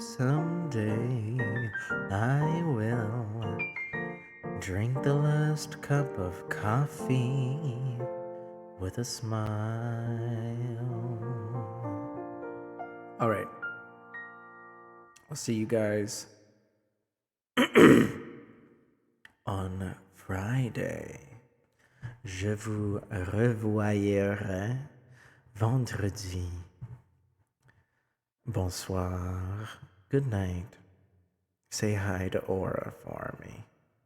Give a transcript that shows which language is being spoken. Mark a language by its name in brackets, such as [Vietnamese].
[English] Someday I will drink the last cup of coffee with a smile. All right. I'll see you guys on Friday. [French] Je vous revoyerai vendredi. Bonsoir. [English] Good night. Say hi to Aura for me.